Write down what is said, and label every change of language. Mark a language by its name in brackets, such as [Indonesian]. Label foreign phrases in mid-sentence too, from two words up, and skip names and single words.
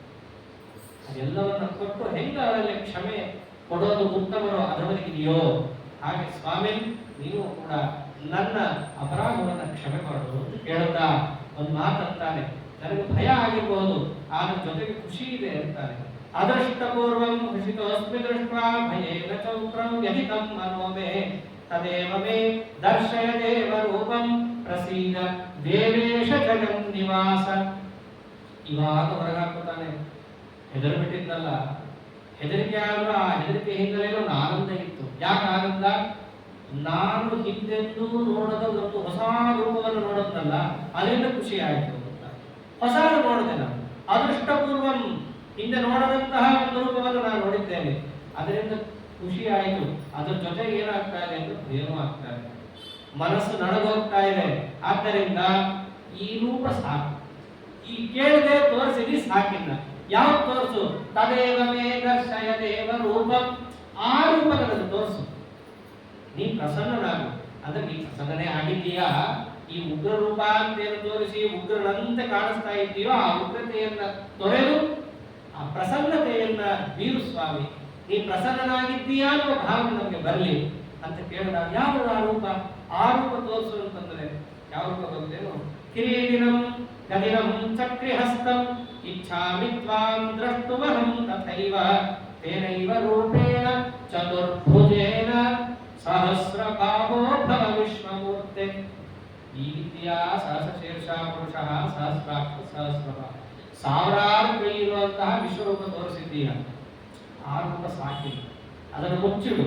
[Kannada] ಅದೆಲ್ಲವನ್ನ ಕೊಟ್ಟು ಹೆಂಗ ಅದರಲ್ಲಿ ಕ್ಷಮೆ ಕೊಡೋದು ಉತ್ತಮನೋ ಅದರೊಳಗಿದೆಯೋ ಹಾಗೆ ಸ್ವಾಮಿ ನೀವು ಕೂಡ ನನ್ನ ಅಪರಾಧವನ್ನು ಕ್ಷಮೆ ಮಾಡೋದು ಅಂತ ಕೇಳುತ್ತಾ ಒಂದು ಮಾತಂತಾನೆ. ನನಗೆ ಭಯ ಆಗಿರಬಹುದು, ಆದ್ರ ಜೊತೆಗೆ ಖುಷಿ ಇದೆ ಅಂತಾನೆ. [Sanskrit] ಅದೃಷ್ಟಪೂರ್ವಂ ಹೃಷಿತೋಸ್ಮಿ ದೃಷ್ಟ್ವಾ ಭಯೇನ ಚೌಕ್ರಂ ವ್ಯಧಿತಂ ಮನೋಮೇ ತದೇವ ಮೇ ದರ್ಶಯ ದೇವ ರೂಪಂ ಪ್ರಸೀದ ದೇವೇಶ ಜಗನ್ ನಿವಾಸ. [Kannada] ಇವಾಗ ಹೊರಗಾಕ್ತಾನೆ. ಹೆದರ್ ಬಿಟ್ಟಿದ್ದಲ್ಲ, ಹೆದರಿಕೆ ಆದ್ರೂ ಆ ಹೆದರಿಕೆ ಹಿನ್ನೆಲೆಯಲ್ಲೂ ಒಂದು ಆನಂದ ಇತ್ತು. ಯಾಕೆ ಆನಂದ? ನಾನು ಹಿಂದೆಂದೂ ನೋಡದ ಒಂದು ಹೊಸ ರೂಪವನ್ನು ನೋಡೋದಲ್ಲ, ಅದರಿಂದ ಖುಷಿ ಆಯಿತು. ಹೊಸ ನೋಡಿದೆ ನಾನು, ಅದೃಷ್ಟಪೂರ್ವಂ ಹಿಂದೆ ನೋಡದಂತಹ ಒಂದು ರೂಪವನ್ನು ನಾನು ನೋಡಿದ್ದೇನೆ, ಅದರಿಂದ ಖುಷಿ ಆಯಿತು. ಅದ್ರ ಜೊತೆಗೆ ಏನಾಗ್ತಾ ಇದೆ ಅಂದ್ರೆ ಭಯನೂ ಆಗ್ತಾ ಇದೆ, ಮನಸ್ಸು ನಡಗೋಗ್ತಾ ಇದೆ. ಆದ್ದರಿಂದ ಈ ರೂಪ ಸಾಕು, ಈ ಕೇಳದೆ ತೋರಿಸಿದಿ ಸಾಕಿಲ್ಲ. ಯಾವ ತೋರಿಸು? [Sanskrit] ತದೇವ ಮೇ ದರ್ಶಯ ದೇವ ರೂಪಂ, [Kannada] ಆ ರೂಪ ನನಗೆ ತೋರಿಸು. ನೀ ಪ್ರಸನ್ನನಾಗು. ಅಂದ್ರೆ ನೀ ಪ್ರಸನ್ನನೇ ಆಗಿದ್ದೀಯಾ? ಈ ಉಗ್ರ ರೂಪ ಅಂತೇನು ತೋರಿಸಿ ಉಗ್ರನಂತೆ ಕಾಣಿಸ್ತಾ ಇದ್ದೀಯೋ ಆ ಉಗ್ರತೆಯನ್ನ ತೊರೆದು ಆ ಪ್ರಸನ್ನತೆಯನ್ನ ಬೀರು ಸ್ವಾಮಿ. ನೀ ಪ್ರಸನ್ನನಾಗಿದ್ದೀಯಾ ಅನ್ನೋ ಭಾವನೆ ನಮಗೆ ಬರಲಿ ಅಂತ ಕೇಳಿದಾಗ ಯಾವ ಆ ರೂಪ? ಆ ರೂಪ ತೋರಿಸು ಅಂತಂದ್ರೆ ಯಾವ ರೂಪ ಬರುತ್ತೇನು? [Sanskrit] ಕಿರೀಟಿನಂ ಗದಿನಂ ಚಕ್ರಿಹಸ್ತಂ ಇಚ್ಛಾಮಿ ತ್ವಾಂ ದ್ರಷ್ಟುಮಹಂ ತಥೈವ ತೇನೈವ ರೂಪೇಣ ಚತುರ್ಭುಜೇನ ಸಹಸ್ರಬಾಹೋ ಭವ ವಿಶ್ವಮೂರ್ತೆ. [Kannada] ಈ ರೀತಿಯ [Sanskrit] ಸಹಸ್ರಶೀರ್ಷ ಪುರುಷ ಸಹಸ್ರಾಕ್ಷ ಸಹಸ್ರಬಾಹ, [Kannada] ಸಾವಿರಾರು ಕೈ ಇರುವಂತಹ ವಿಶ್ವರೂಪ ತೋರಿಸಿದ್ದೀಯ. ಆ ರೂಪ ಸಾಕಿ, ಅದನ್ನು ಮುಚ್ಚಿಡು.